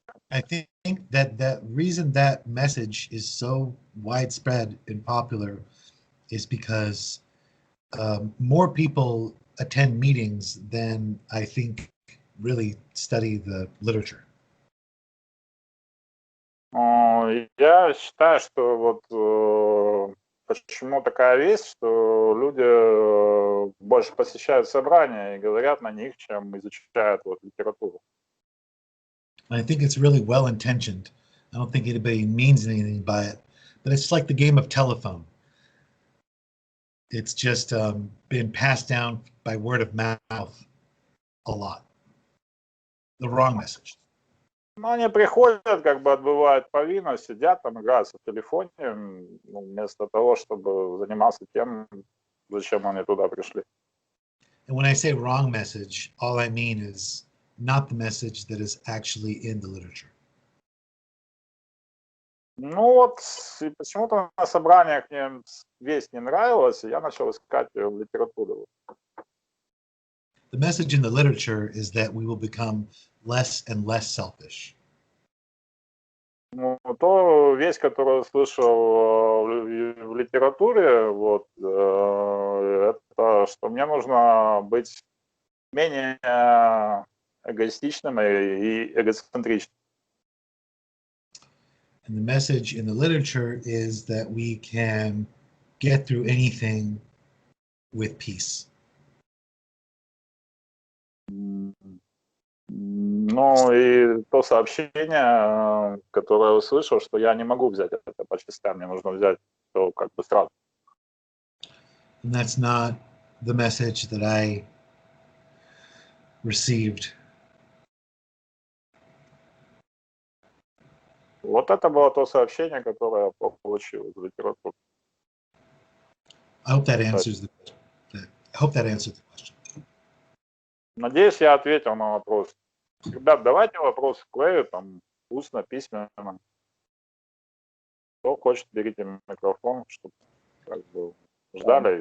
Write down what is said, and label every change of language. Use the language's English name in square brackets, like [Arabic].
[English] I think that the reason that message is so widespread and popular is because more people attend meetings than I think really study the literature. [Russian] Я считаю, что вот почему такая вещь, что люди больше посещают собрания и говорят на них, чем изучают вот литературу. [English] I think it's really well intentioned. I don't think anybody means anything by it, but it's like the game of telephone. It's just been passed down by word of mouth a lot. The wrong message. [Russian] Но они приходят, как бы отбывают повинность, сидят там, играются в телефоне, вместо того, чтобы заниматься тем, зачем они туда пришли. [English] And when I say wrong message, all I mean is not the message that is actually in the literature. [Russian] Ну вот, и почему-то на собраниях мне весть не нравилась, и я начал искать ее в литературе. [English] The message in the literature is that we will become less and less selfish. [Russian] Ну, то весть, которую слышал в литературе, вот, это что мне нужно быть менее эгоистичным и эгоцентричным. [English] And the message in the literature is that we can get through anything with peace. [Russian] Ну и то сообщение, которое я услышал, что я не могу взять это по частям, мне нужно взять все как бы сразу. [English] And that's not the message that I received. [Russian] Вот это было то сообщение, которое я получил из литературы. [English] I hope that answers the question. I hope that answered the question. [Russian] Надеюсь, я ответил на вопрос. Ребят, давайте вопрос Клею, там, устно, письменно. Кто хочет, берите микрофон, чтобы как бы ждали.